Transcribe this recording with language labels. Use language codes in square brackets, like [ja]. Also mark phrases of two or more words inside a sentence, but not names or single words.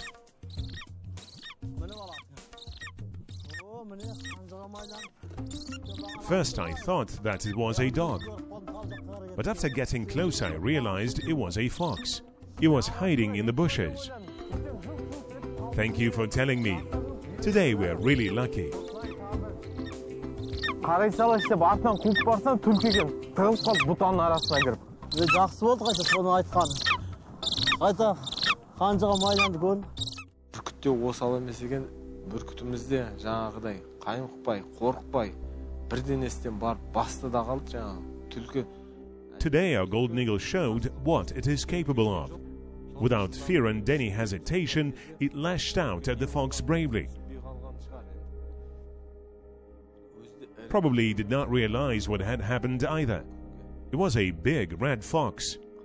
[en] First I thought that it was a dog. But after getting closer, I realized it was a fox. It was hiding in the bushes. Thank you for telling me. Today we're really lucky. [kk] Қарай салайын деп артынан қуып барсам, түлкі екен. Тығылып қалды бұтаның арасына кіріп. Жақсы болды қайта соны айтқан. Қайта қанжыға майланды көн. Бүркітте осал емес екен. Бүркітімізде жаңағыдай қаймықпай, қорықпай, бірденестен барып басты да қалды жаңағы түлкі. [en] Today our golden eagle showed what it is capable of. Without fear and any hesitation, it lashed out at the fox bravely. Probably did not realize what had happened either. It was a big red fox.